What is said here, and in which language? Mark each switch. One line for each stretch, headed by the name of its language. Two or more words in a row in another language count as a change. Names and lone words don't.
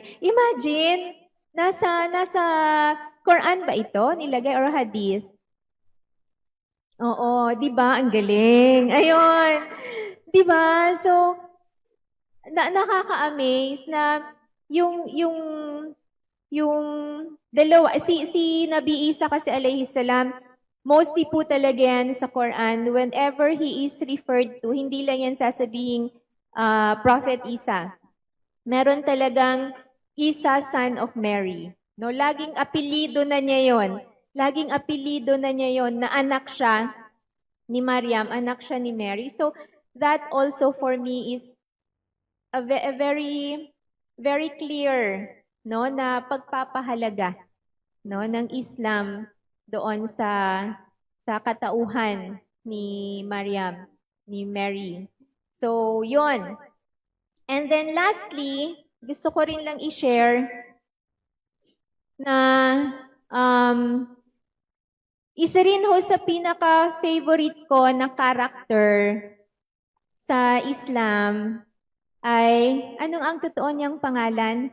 Filipino: Imagine, nasa Quran ba ito nilagay or hadith? Oo, 'di ba? Ang galing. Ayun. 'Di ba? So nakaka-amaze na yung dalawa si Nabi Isa kasi
Arabic: عليه السلام,
English: mostly
Filipino: po talaga yan sa Quran,
English: whenever he is referred to,
Filipino: hindi lang yan sasabihing Prophet Isa. Meron talagang Isa,
English: son of Mary.
Filipino: No, laging apelido na niya yon. Laging apelido na niya yon na anak siya ni Maryam, anak siya ni Mary.
English: So that also for me is a very very clear
Filipino: na pagpapahalaga ng Islam doon sa katauhan ni Maryam, ni Mary. So, yon.
English: And then lastly,
Filipino: gusto ko rin lang i-share na isa rin ho sa pinaka-favorite ko na character sa Islam ay, anong ang totoo niyang pangalan?